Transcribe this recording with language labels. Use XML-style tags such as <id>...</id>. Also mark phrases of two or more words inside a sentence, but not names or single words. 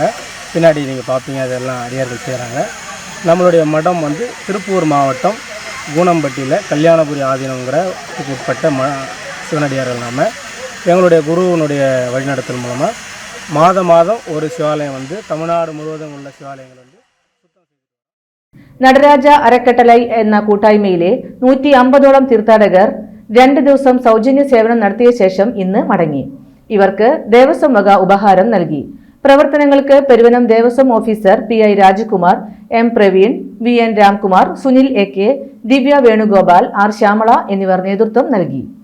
<ta>பின்னாடி நீங்கள் பார்ப்பீங்க, அதெல்லாம் அடியார்கள் செய்கிறாங்க. நம்மளுடைய மடம் திருப்பூர் மாவட்டம் கூனம்பட்டியில் கல்யாணபுரி ஆதீனங்கிற உட்பட்ட சிவனடியார்கள் நாம் எங்களுடைய குருவனுடைய வழிநடத்தல் மூலமாக மாதம் ஒரு சிவாலயம் தமிழ்நாடு முழுவதும் உள்ள சிவாலயங்கள்</ta> <ml>നടരാജ അരക്കട്ടലൈ എന്ന കൂട്ടായ്മയിലെ 150ഓളം തീർത്ഥാടകർ 2 ദിവസം സൗജന്യ സേവനം നടത്തിയ ശേഷം ഇന്ന് മടങ്ങി. ഇവർക്ക് ദേവസ്വം വക ഉപഹാരം നൽകി. പ്രവർത്തനങ്ങൾക്ക് പെരുവനം ദേവസ്വം ഓഫീസർ PI രാജകുമാർ, M പ്രവീൺ, VN രാംകുമാർ, സുനിൽ AK, ദിവ്യ വേണുഗോപാൽ, R ശ്യാമള എന്നിവർ നേതൃത്വം നൽകി.</ml>